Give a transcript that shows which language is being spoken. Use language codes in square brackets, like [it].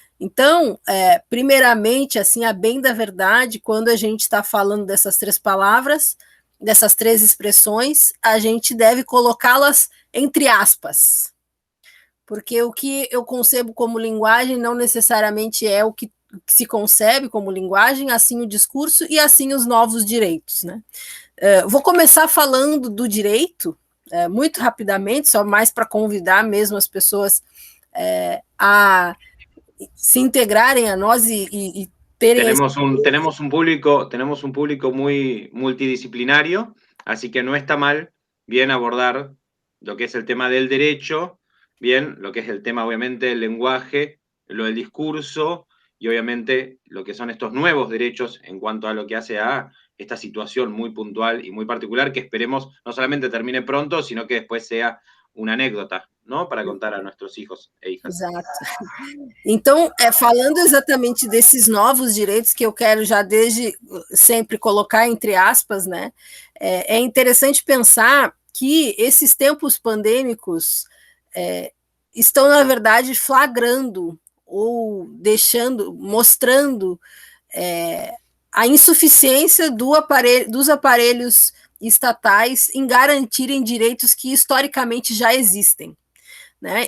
[pt] Então, primeiramente, assim, a bem da verdade, quando a gente está falando dessas três palavras, dessas três expressões, a gente deve colocá-las entre aspas, porque o que eu concebo como linguagem não necessariamente é o que se concebe como linguagem, assim o discurso e assim os novos direitos, né? Vou começar falando do direito, muito rapidamente, só mais para convidar mesmo as pessoas a se integrarem a nós e terem... [es] Tenemos un público muy multidisciplinario, así que no está mal bien abordar lo que es el tema del derecho, bien, lo que es el tema, obviamente, del lenguaje, lo del discurso y, obviamente, lo que son estos nuevos derechos en cuanto a lo que hace a esta situación muy puntual y muy particular que esperemos no solamente termine pronto, sino que después sea una anécdota, ¿no? Para contar a nuestros hijos e hijas. [pt] Exato. Então, falando exatamente desses novos direitos que eu quero já desde sempre colocar entre aspas, né? É interessante pensar que esses tempos pandêmicos estão, na verdade, flagrando ou mostrando a insuficiência dos aparelhos estatais em garantirem direitos que historicamente já existem, né?